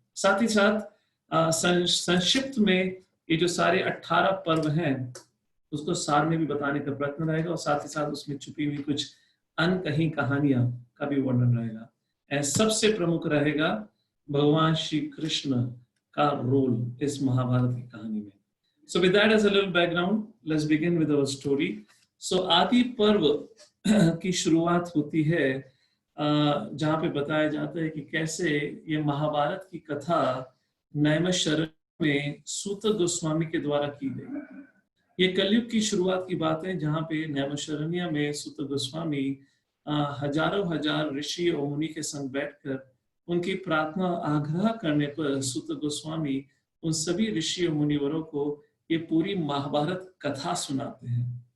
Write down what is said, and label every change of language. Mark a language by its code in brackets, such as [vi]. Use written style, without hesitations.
[hi] साथ ही साथ संक्षिप्त में ये जो सारे 18 पर्व हैं उसको सार में भी बताने का प्रयत्न रहेगा, और साथ ही साथ उसमें छुपी हुई कुछ अनकही कहानियां का भी वर्णन रहेगा। सबसे प्रमुख रहेगा भगवान श्री कृष्ण का रोल इस महाभारत की कहानी में। [en] So with that as a little background, let's begin with our story. [hi] So आदि पर्व की शुरुआत होती है जहाँ पे बताया जाता है कि कैसे ये महाभारत की कथा नैमिषारण्य में सूत गोस्वामी के द्वारा की गई। ये कलयुग की शुरुआत की बात है, जहाँ पे नैमिषारण्य में सूत गोस्वामी हजारों हजार ऋषि और मुनि के संग बैठकर उनकी प्रार्थना आग्रह करने पर सूत गोस्वामी उन सभी ऋषि और मुनिवरों को ये पूरी महाभारत कथा सुनाते हैं।